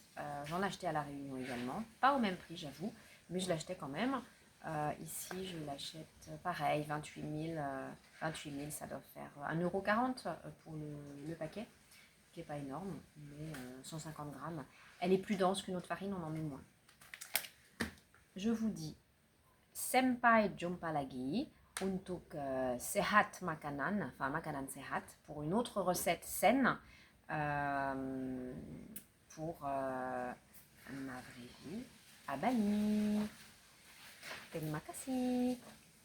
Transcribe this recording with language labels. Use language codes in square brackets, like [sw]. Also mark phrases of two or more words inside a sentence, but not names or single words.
[fr] J'en achetais à La Réunion également. Pas au même prix, j'avoue, mais je l'achetais quand même. Ici, je l'achète pareil, 28 000. 28 000, ça doit faire 1,40 € pour le paquet, qui n'est pas énorme, mais 150 grammes. Elle est plus dense qu'une autre farine, on en met moins. Je vous dis, [id] Senpai jumpa lagi untuk sehat makanan, enfin makanan sehat, [fr] pour une autre recette saine, pour ma vraie vie à Bali. [id] Terima kasih.